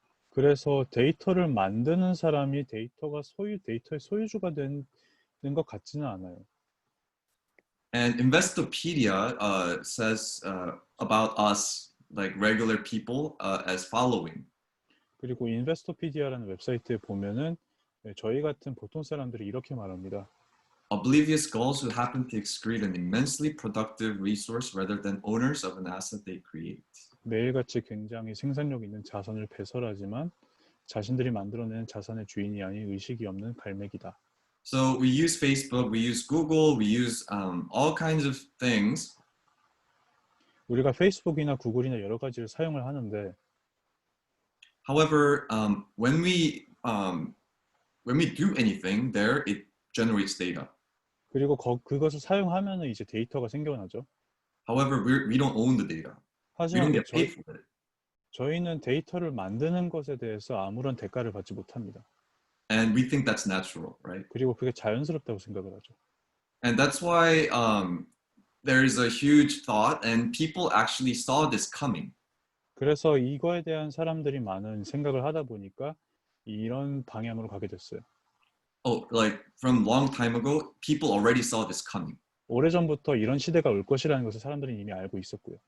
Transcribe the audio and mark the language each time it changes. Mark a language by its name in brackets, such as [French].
[Korean] 그래서 데이터를 만드는 사람이 데이터의 소유주가 되는 것 같지는 않아요. [English] And Investopedia says about us, like regular people, as following. [Korean] 그리고 인베스토피디아라는 웹사이트에 보면은 저희 같은 보통 사람들이 이렇게 말합니다. [English] Oblivious gulls who happen to excrete an immensely productive resource rather than owners of an asset they create. [Korean] 매일같이 굉장히 생산력 있는 자산을 배설하지만 자신들이 만들어내는 자산의 주인이 아닌 의식이 없는 갈매기다. [English] So we use Facebook, we use Google, we use all kinds of things. [Korean] 우리가 페이스북이나 구글이나 여러 가지를 사용을 하는데 [English] However, when we do anything there, it generates data. [Korean] 그리고 그것을 사용하면은 이제 데이터가 생겨나죠. [English] However, we don't own the data. We [Korean] 하지만 [English] don't get paid for it. [Korean] 저희는 데이터를 만드는 것에 대해서 아무런 대가를 받지 못합니다. [English] And we think that's natural, right? [Korean] 그리고 그게 자연스럽다고 생각을 하죠. [English] And that's why there is a huge thought, and people actually saw this coming. [Korean] 그래서 이거에 대한 사람들이 많은 생각을 하다 보니까 이런 방향으로 가게 됐어요. [English] Oh, like from long time ago, people already saw this coming. [Korean] 오래전부터 이런 시대가 올 것이라는 것을 사람들은 이미 알고 있었고요.